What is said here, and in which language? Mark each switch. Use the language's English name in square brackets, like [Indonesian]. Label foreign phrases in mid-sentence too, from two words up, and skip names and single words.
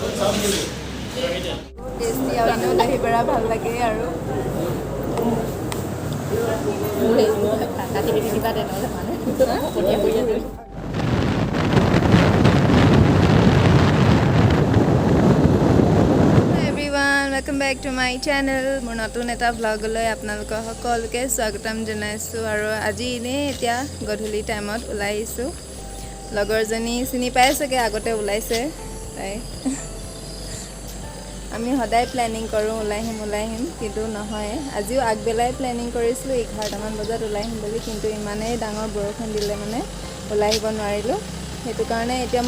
[Assamese] টেষ্টি আৰু দহি বৰা ভাল লাগে আৰু কাটি পিঠি কিবা তেনেহ'লে মানে কঠীয়া কৰি আছে [English] welcome back to my channel [Assamese] মোৰ নতুন এটা व्लगলৈ আপোনালোকক সকলোকে স্বাগতম জনাইছোঁ আৰু আজি ইনে এতিয়া গধূলি টাইমত ওলাই আহিছোঁ লগৰজনী চিনি পাই চাগে আগতে ওলাইছে তাই আমি সদায় প্ল্যানিং কৰোঁ ওলাই আহিম কিন্তু নহয় আজিও আগবেলাই প্ল্যানিং কৰিছিলোঁ 11 মান বজাত ওলাই আহিম বুলি কিন্তু ইমানেই ডাঙৰ বৰষুণ দিলে মানে ওলাই আহিব নোৱাৰিলোঁ সেইটো কাৰণে এতিয়া